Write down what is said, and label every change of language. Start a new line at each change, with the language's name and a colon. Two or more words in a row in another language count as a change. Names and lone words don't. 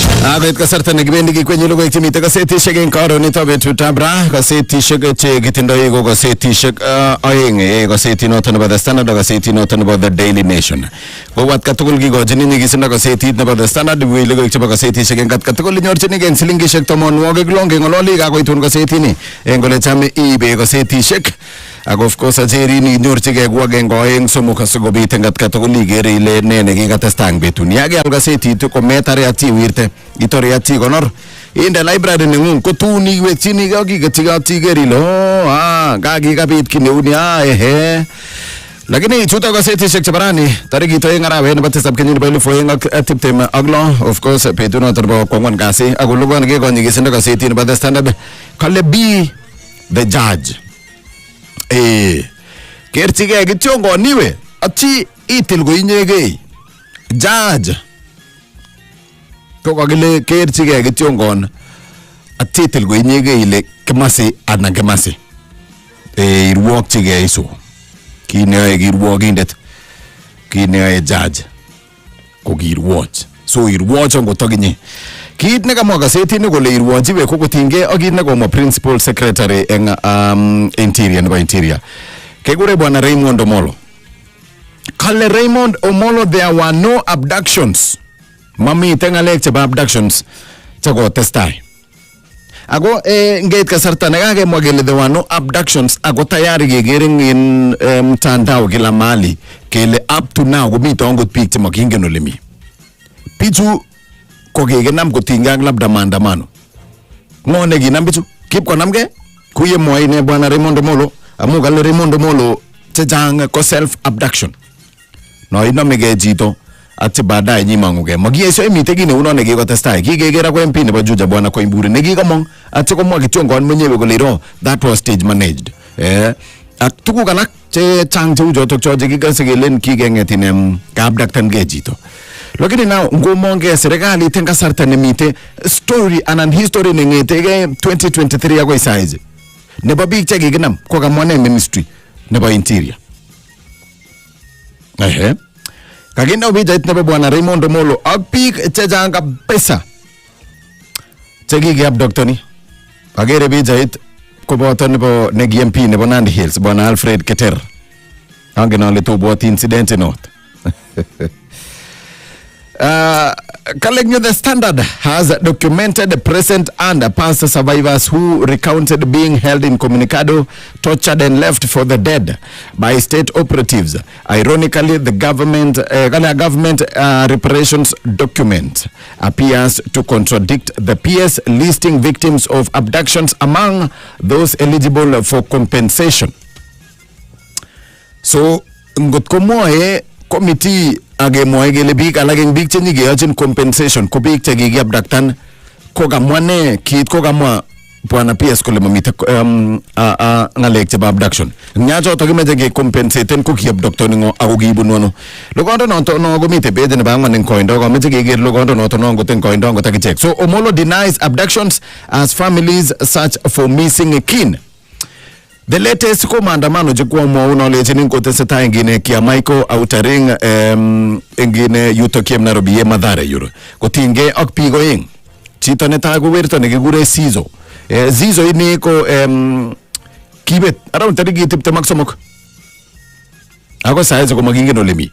Kalenjin: Agait kasarta nekibendi kikwenye logoiwek chemite kasetishek eng karonito betutab ra, kasetishek che kitindoi ko kasetishek aeng, kasetit noto nebo The Standard ak kasetit noto nebo The Daily Nation. Kowat katugul kikochin nyigisindo kasetit nebo The Standard, wi logoiwek chebo kasetishek eng katugul inyorchinigei eng silingishek 60 ngololi kakoitun kasetini eng ole chame iibe kasetishek. Ak
English: of course
Kalenjin: acherin inyorchigei ku agenge aeng somok asikobit eng katugul igere ile ne nekikatestai eng betuni. Yakeal kasetit ko metare ati wirte itore ati konor inde library nengung kotun iwekchini kakiketchi iker ile kakikabit ki neuni lakini chuto kasetishek chebo rani tarikit 2 arawet nebo 7 kenyit nebo 2026
English: of course
Kalenjin: betunoto nebo kwangwan kasi ako logoiwek kekonyikisindo kasetit nebo The Standard kale
English: be the judge.
Kalenjin: Kerchigei kityo ngoniwe achi itil ko inyegei judge ko kakile kerchigei kityo ngon achi itil ko inyegei ile kimasi anan kimasi irwokchigei iso kineyoe kirwokindet kineyoe judge ko kirwoch so irwoch ngotokinye kit nekamwa kasetini kole irwochiwe ko kotinygei ak kit nekomwa
English: principal secretary
Kalenjin: eng interior nebo interior kekure bwana Raymond Omolo.
English: Kale Raymond Omolo there were no abductions.
Kalenjin: Mamite ngalek chebo abductions chekotestai. Ako ngeit kasarta nekakemwa kele
English: there were no abductions
Kalenjin: ako tayari kekere eng
Swahili: mtandao kila mahali
Kalenjin: kele
English: up to now
Kalenjin: komite angot biik chemakingen ole mi. Bichu ko kekenam kotinygei ak
Swahili: labda maandamano.
Kalenjin: Ngo nekinam bichu? Kipkonamgei? Kuye mwae ine bwana Raymond Omolo amu kale Raymond Omolo chechang ko
English: self abduction.
Kalenjin: No inomegei chito ati baadaye nyimangugei. Makiyesho imite kit neu nono nekikotestai. Kikeker ko MP nebo Juja bwana Koimburi nekikomong ati komwa kityo ngon mwenyewe kole iro
English: that was stage managed.
Kalenjin: Ak tuguk alak che chang cheu chotok cho chekikase kelen kikenget inem kaabdaktangei chito. Lakini now ngomongei serikalit eng kasarta nemite story anan history nengetegei 2023 akoi saizi nebo biik chekikinam ko kamwa ne ministry nebo interior. Kakindau pichait nebo bwana Raymond Omolo ak biik chechang kabisa chekikiabduktoni. Akere pichait koboto nebo negi MP nebo Nandi Hills bwana Alfred Keter. Angen ale tobwoti incident not.
English: The Standard has documented present and past survivors who recounted being held incommunicado, tortured and left for the dead by state operatives. Ironically, the government reparations document appears to contradict the PS listing victims of abductions among those eligible for compensation. So,
Kalenjin: ngot komoe committee agemwae kele biik alak eng biik chenyikeyochin compensation ko biik chekikiabdaktan ko kamwa ne kit ko kamwa bwana PS kole mamite ngalek chebo abduction nya choto kimeche ke compensaten ko kiabduktoni ngo ako kiibun ano logondo noto no komite page nebo angwan eng koindo komeche keker logondo noto no ngot eng koindo ngot akichek.
English: So Omolo denies abductions as families search for missing kin. The latest
Kalenjin: ko maandamano chekwa mwauna lechini kotesetai ngine kia Michael Outering ngine yuto kiem Nairobi ye Mathare yuro kotinygei ak biik oeng. Chito netai ko werto nekikure Zizo. Zizo ini ko kibet around tarikit 23 ako saizo ko makingen ole mi.